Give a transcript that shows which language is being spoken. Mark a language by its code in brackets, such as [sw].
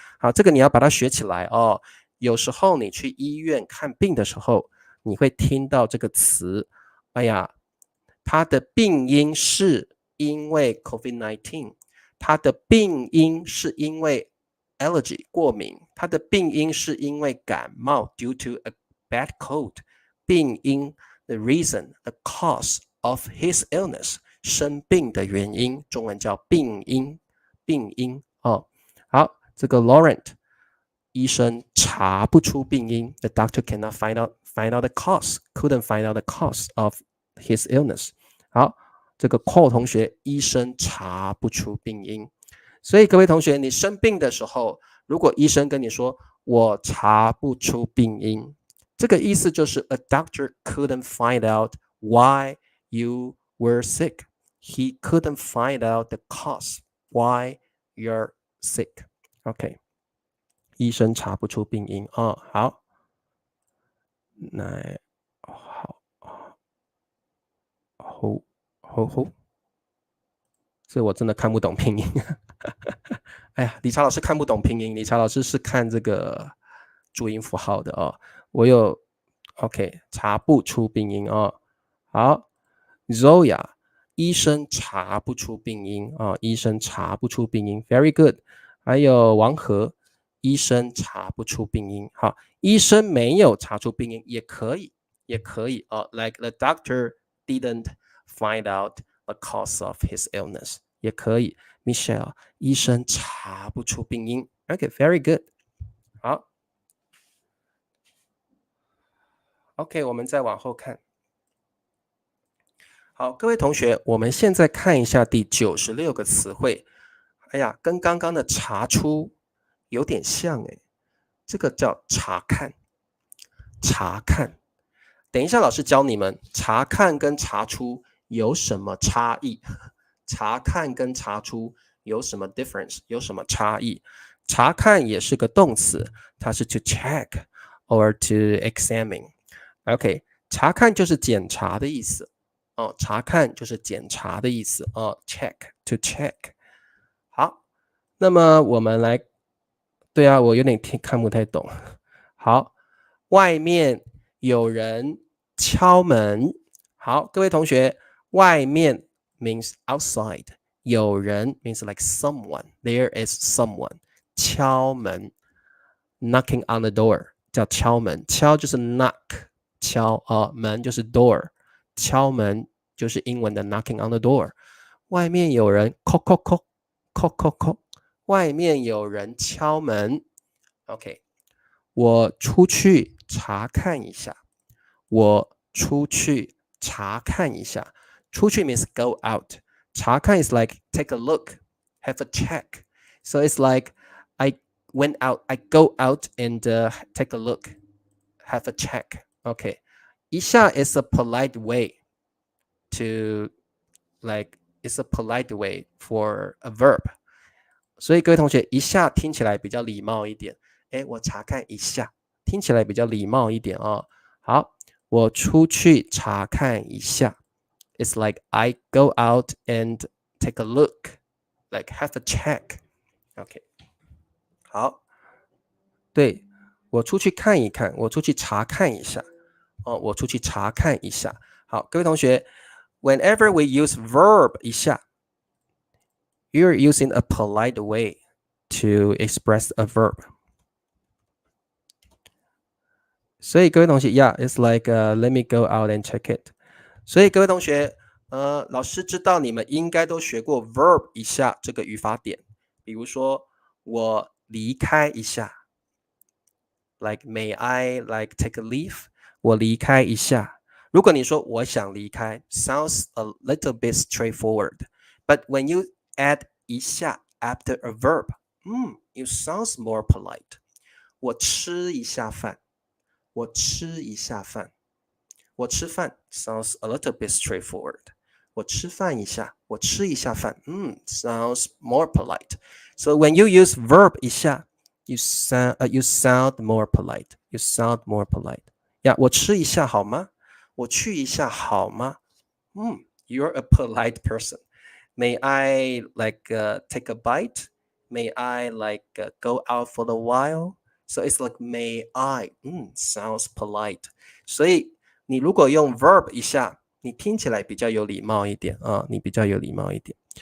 [zh] 好，这个你要把它学起来哦。有时候你去医院看病的时候，你会听到这个词，哎呀，他的病因是因为 COVID-19， 他的病因是因为 allergy 过敏，他的病因是因为感冒 [en] due to a bad cold。 [zh] 病因 [en] the reason the cause of his illness [zh] 生病的原因，中文叫病因，病因哦。好，这个 [en] Laurent [zh] 医生查不出病因 [en] the doctor cannot find out the cause couldn't find out the cause of his illness。 [zh] 好，这个 Cole 同学医生查不出病因。所以各位同学，你生病的时候，如果医生跟你说我查不出病因，这个意思就是 [en] a doctor couldn't find out why you were sick. He couldn't find out the cause why you're sick. [zh] OK， 医生查不出病因哦。好，那好，这我真的看不懂拼音。哎呀，理查老师看不懂拼音，理查老师是看这个注音符号的哦。我有 OK， 查不出病因哦。好 ，Zoya， 医生查不出病因哦，医生查不出病因 ，Very good。还有王和，医生查不出病因。好，医生没有查出病因也可以，也可以哦。 [en] Like the doctor didn't find out the cause of his illness， [zh] 也可以。 Michelle， 医生查不出病因。 [en] OK，very good。 好。 [zh] OK， 我们再往后看。好，各位同学，我们现在看一下第96个词汇。哎呀，跟刚刚的查出有点像哎，这个叫查看。查看，等一下老师教你们，查看跟查出有什么差异？查看跟查出有什么 difference？有什么差异？查看也是个动词，它是 [en] to check or to examine。 [zh] OK， 查看就是检查的意思哦，查看就是检查的意思哦 ， [en] check to check。 [zh] 好，那么我们来，对啊，我有点看不太懂。好，外面有人敲门。好，各位同学，外面 means outside，有人 [en] means like someone. There is someone. [zh] 敲门 [en] knocking on the door [zh] 叫敲门，敲就是 knock 敲门就是 door 敲门就是英文的 knocking on the door。外面有人 knock knock knock knock knock knock 外面有人敲门。 OK， 我出去查看一下。我出去查看一下。 [en] 出去 means go out. 查看 is like take a look, have a check. So it's like I went out, I go out and take a look, have a check. Okay. 一下 is a polite way to like it's a polite way for a verb. [zh] 所以各位同学，一下听起来比较礼貌一点。我查看一下，听起来比较礼貌一点哦。好，我出去查看一下。 [en] It's like I go out and take a look, like have a check. [zh] OK， 好，对，我出去看一看，我出去查看一下。我出去查看一下。好，各位同学 [en] ，whenever we use verb 一下 ，you're using a polite way to express a verb. [zh] 所以各位同学 [en] ，Yeah, it's like let me go out and check it. [zh] 所以各位同学，老师知道你们应该都学过 verb 一下这个语法点，比如说我离开一下 ， [en] like may I like take a leave？ [zh] 我离开一下。如果你说我想离开 [en] ，sounds a little bit straightforward. But when you add 一下 after a verb, it sounds more polite. [zh] 我吃一下饭，我吃一下饭。我吃饭 [en] sounds a little bit straightforward. [zh] 我吃饭一下，我吃一下饭， [en] sounds more polite. So when you use verb 一下 you sound more polite. You sound more polite. [zh] 呀，我吃一下好吗？我去一下好吗？ [en] You're a polite person. May I like take a bite? May I like go out for a while? So it's like may I. Sounds polite. [zh] 所以你如果用 verb 一下，你听起来比较有礼貌一点啊，你比较有礼貌一点。